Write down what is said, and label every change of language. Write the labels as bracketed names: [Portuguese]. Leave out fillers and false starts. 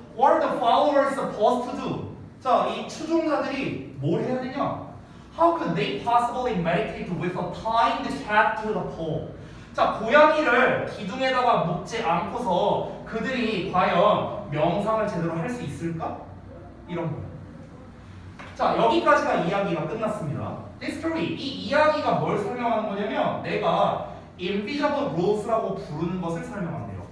[English] What are the followers supposed to do? [Korean] 자, 이 추종자들이 뭘 해야 되냐? [English] How could they possibly meditate with a tying the cat to the pole? [Korean] 자, 고양이를 기둥에다가 묶지 않고서 그들이 과연 명상을 제대로 할 수 있을까? 이런 거. 자, 여기까지가 이야기가 끝났습니다. [English] This story, [Korean] 이 이야기가 뭘 설명하는 거냐면 내가 invisible rules라고 부르는 것을 설명한대요.